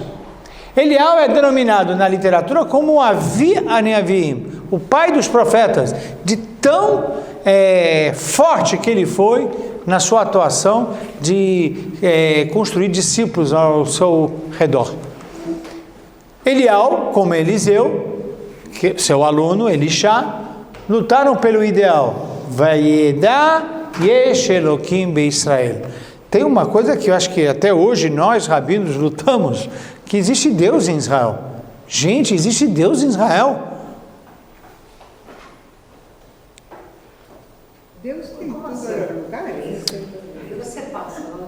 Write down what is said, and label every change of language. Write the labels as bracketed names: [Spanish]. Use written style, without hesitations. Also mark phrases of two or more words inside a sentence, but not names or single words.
[Portuguese] Eliel é denominado na literatura como [Hebrew] אבי הנביאים, [Portuguese] o pai dos profetas, de tão forte que ele foi na sua atuação de construir discípulos ao seu redor. Eliel, como Eliseu, seu aluno Elisha, lutaram pelo ideal. [Hebrew] וידע יש אלוקים בישראל. [Portuguese] Tem uma coisa que eu acho que até hoje nós, rabinos, lutamos, que existe Deus em Israel. Gente, existe Deus em Israel. Deus tem tudo lugares. Você passa,